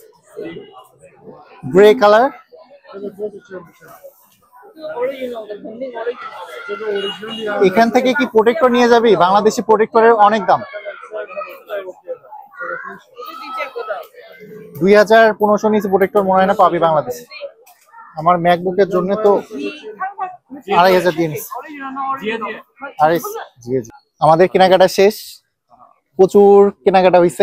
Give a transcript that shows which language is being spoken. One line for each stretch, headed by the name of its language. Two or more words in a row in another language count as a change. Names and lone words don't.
English: grey colour.
Chinese: original 的肯定 original 的。
Bangla: এখান থেকে কি প্রোটেক্টর নিয়ে যাবি? বাংলাদেশি প্রোটেক্টরের অনেক দাম। 2015 নিচে প্রোটেক্টর মনে হয় না পাবি বাংলাদেশে। আমার ম্যাকবুকের জন্য তো 2500 দিন। আরে জি জি, আমাদের কেনাকাটা শেষ, প্রচুর কেনাকাটা হয়েছে।